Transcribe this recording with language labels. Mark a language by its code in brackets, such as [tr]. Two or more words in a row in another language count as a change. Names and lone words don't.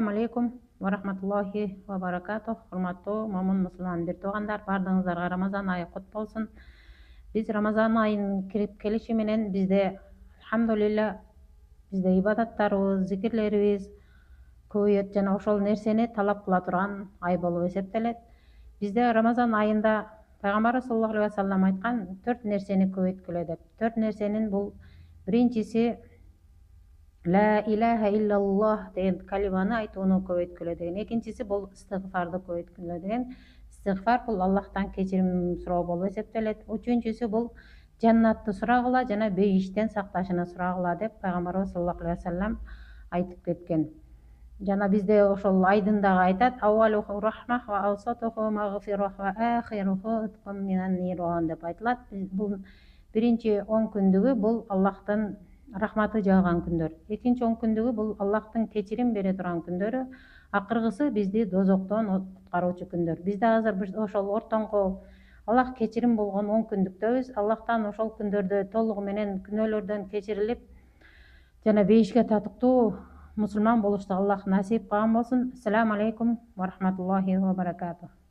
[ar] عليكم ورحمة الله وبركاته. [ky] Урматтуу момун мусулман бир туугандар, баардыгыңыздарга Рамазан айы кут болсун. Биз Рамазан айынын кирип келиши менен бизде алхамдулилля бизде ибадаттарыбыз, зикирлерибиз көбөйөт жана ошол нерсени талап кыла турган ай болуп эсептелет. Бизде Рамазан айында Пайгамбарыбыз [ar] صلى الله عليه وسلم [ky] айткан 4 нерсени көбөйткүлө деп. 4 нерсенин бул биринчиси [ar] لا إله إلا الله [ky] деген калиманы айтууну көбөйткүлө деген. Экинчиси бул истигфарды көбөйткүлө деген. Истигфар бул Аллахтан кечирим суроо болуп эсептелет. Үчүнчүсү бул жаннатты сурагыла жана бейиштен сакташына сурагыла деп Пайгамбарыбыз [ar] صلى الله عليه وسلم [ky] айтып кеткен. Жана бизде ошол айдын дагы айтат: [ar] أوله رحمة وأوسطه مغفرة وآخره عتق من النار [ky] деп айтылат. Бул биринчи 10 күндүгү бул Аллахтын рахматы жааган күндөр. Экинчи 10 күндүгү бул Аллахтын кечирим бере турган күндөрү. Акыркысы бизди дозоктон куткаруучу күндөр. Бизде азыр ошол ортоңку Аллах кечирим болгон 10 күндүктөбүз. Аллахтан ошол күндөрдө толугу менен күнөөлөрдөн кечирилип жана бейишке татыктуу мусулман болушту Аллах насип кылган болсун. [ar] السلام عليكم ورحمة الله وبركاته.